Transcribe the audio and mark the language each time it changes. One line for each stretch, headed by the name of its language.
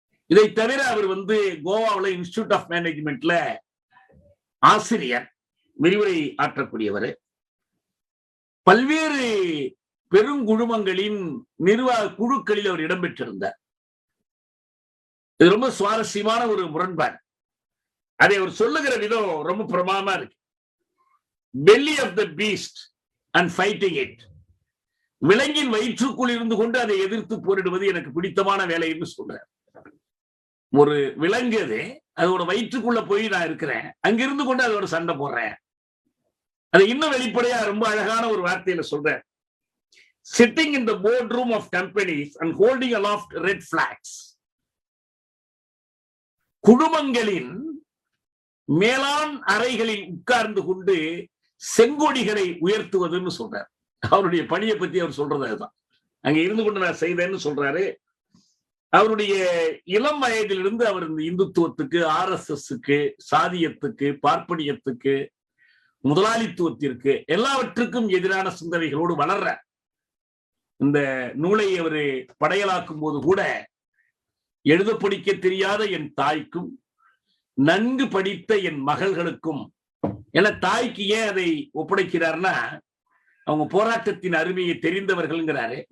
Tamil: இதை தவிர அவர் கோவாவில் இன்ஸ்டிடியூட் ஆஃப் மேனேஜ்மெண்ட்ல ஆசிரியர், விரிவுரை ஆற்றக்கூடியவர். பல்வேறு பெருங்குழுமங்களின் நிர்வாக குழுக்களில் அவர் இடம்பெற்றிருந்தார். இது ரொம்ப சுவாரஸ்யமான ஒரு முரண்பாடு. அதை அவர் சொல்லுகிற விதம் ரொம்ப பிரமாதமா இருக்கு.
English: belly of the beast and fighting it.
Tamil: விலங்கின் வயிற்றுக்குள் இருந்து கொண்டு அதை எதிர்த்து போரிடுவது எனக்கு பிடித்தமான வேலை என்று சொல்றார். ஒரு விலங்கு அதோட வயிற்றுக்குள்ள போய் நான் இருக்கிறேன், அங்கிருந்து கொண்டு அதோட சண்டை போடுறேன். அது இன்னும் வெளிப்படையா ரொம்ப அழகான ஒரு வார்த்தையில சொல்றேன்.
English: sitting in the boardroom of companies and holding aloft red flags.
Tamil: குழுமங்களின் மேலாண் அறைகளில் உட்கார்ந்து கொண்டு செங்கொடிகளை உயர்த்துவதுன்னு சொல்றார். அவருடைய பணியை பத்தி அவர் சொல்றது அதுதான். அங்க இருந்து கொண்டு நான் செய்தேன்னு சொல்றாரு. அவருடைய இளம் வயதிலிருந்து அவர் இந்த இந்துத்துவத்துக்கு, RSSக்கு, சாதியத்துக்கு, பார்ப்பனியத்துக்கு, முதலாளித்துவத்திற்கு எல்லாவற்றுக்கும் எதிரான சிந்தனைகளோடு வளர்ற இந்த நூலை அவர் படையலாக்கும் போது கூட, எழுத படிக்க தெரியாத என் தாய்க்கும் நன்கு படித்த என் மகள்களுக்கும், என தாய்க்கு ஏன் அதை ஒப்படைக்கிறார்னா, அவங்க போராட்டத்தின் அருமையை தெரிந்தவர்கள்ங்கிறாரு.